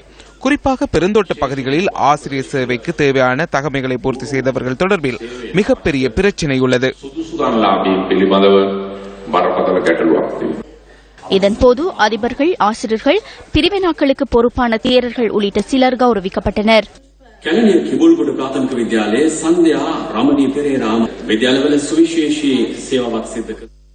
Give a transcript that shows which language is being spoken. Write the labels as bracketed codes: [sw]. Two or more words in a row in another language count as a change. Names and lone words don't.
[ta] குறிப்பாக பெருந்தோட்ட பகுதிகளில் ஆசிரியர் சேவைக்கு தேவையான தகமைகளை பூர்த்தி செய்தவர்கள் தொடர்பில் மிகப்பெரிய பிரச்சினை உள்ளது. இதன்போது அதிபர்கள், ஆசிரியர்கள், பிரிவினாக்களுக்கு பொறுப்பான தேரர்கள் உள்ளிட்ட சிலர் கௌரவிக்கப்பட்டனர். [si] කැලණිය කිඹුල්ගොඩ ප්‍රාථමික විද්‍යාලයේ සන්ධ්‍යා රමණී පෙරේරා විද්‍යාලවල සුවිශේෂී සේවාවක් සිදු කළා.